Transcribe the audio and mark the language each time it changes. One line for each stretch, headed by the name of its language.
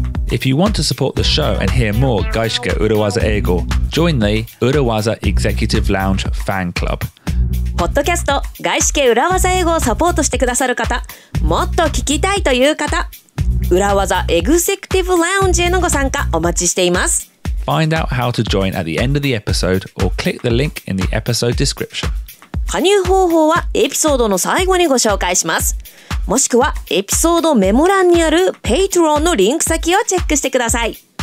English: If you want to support the show and hear more 外資系裏技英語, join the 裏技 Executive Lounge Fan Club.
Japanese: ポッドキャスト外資系裏技英語をサポートしてくださる方、もっと聞きたいという方、裏技エグゼクティブラウンジへのご参加お待ちしています。
English: Find out how to join at the end of the episode or click the link in the episode description.
Japanese: 加入方法はエピソードの最後にご紹介します。もしくはエピソードメモ欄にある Patreon のリンク先をチェックしてください。